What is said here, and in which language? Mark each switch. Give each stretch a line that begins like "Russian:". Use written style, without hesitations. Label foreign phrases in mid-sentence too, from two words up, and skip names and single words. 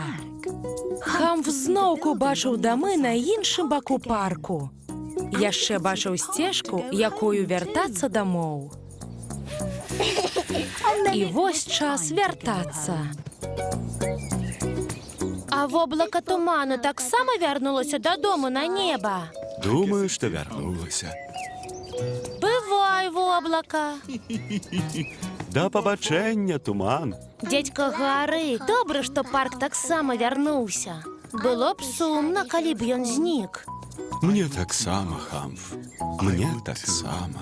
Belarusian: Хамф зноўку бачыў дамы на іншым баку парку. Яшчэ бачыў сцежку, якою вяртацца дамоў. І вось час вяртацца. А воблака туману таксама вярнулася додому на неба.
Ukrainian: Думаю, що вернулася.
Belarusian: Бывай, воблака.
Ukrainian: Да побачення, туман.
Belarusian: Дядька Гары, добре, што парк таксама вярнуўся. Было б сумна, калі б ён знік. Мне таксама, Хамф. Мне таксама.